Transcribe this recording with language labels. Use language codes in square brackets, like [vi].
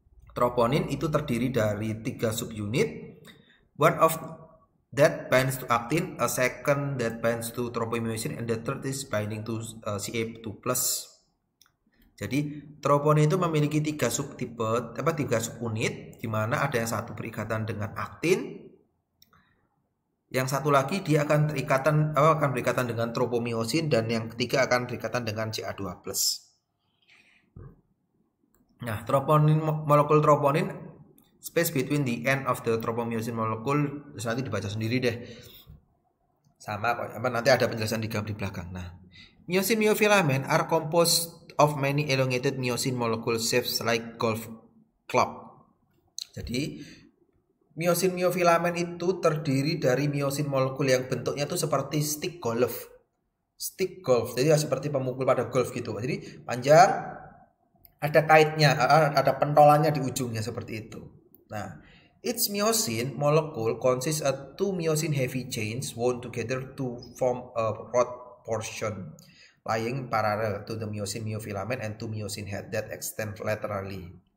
[id] Troponin itu terdiri dari 3 subunit. [en] One of that binds to actin, a second that binds to tropomyosin, and the third is binding to Ca2+. [id] Jadi troponin itu memiliki 3 subunit, di mana ada yang satu berikatan dengan aktin, yang satu lagi dia akan berikatan dengan tropomyosin, dan yang ketiga akan berikatan dengan Ca2+. [en] Nah, molekul troponin space between the end of the tropomyosin molecule, nanti dibaca sendiri deh. [id] Sama nanti ada penjelasan di belakang. [en] Nah, myosin myofilament are composed of many elongated myosin molecule shapes like golf club. [id] Jadi myosin myofilament itu terdiri dari myosin molekul yang bentuknya itu seperti stick golf. Jadi seperti pemukul pada golf gitu. Jadi panjang, ada kaitnya, ada pentolannya di ujungnya seperti itu. [en] Nah, each myosin molecule consists of 2 myosin heavy chains wound together to form a rod portion lying parallel to the myosin myofilament and 2 myosin head that extend laterally.